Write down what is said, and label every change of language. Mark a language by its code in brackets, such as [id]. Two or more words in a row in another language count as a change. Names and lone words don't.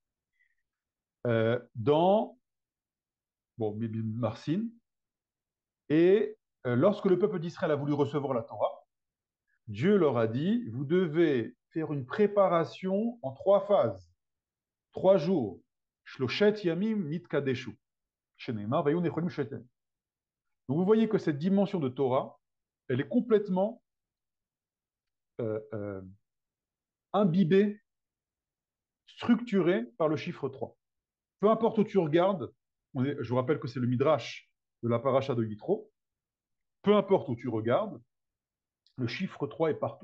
[fr] Dans Marsin. Et lorsque le peuple d'Israël a voulu recevoir la Torah, Dieu leur a dit, vous devez faire une préparation en trois phases, 3 jours. [he] שלושת ימים נתקדשו. [fr] Donc vous voyez que cette dimension de Torah, elle est complètement euh, euh, imbibée, structurée par le chiffre 3. Peu importe où tu regardes, je vous rappelle que c'est le Midrash de la paracha de Yitro, peu importe où tu regardes, le chiffre 3 est partout.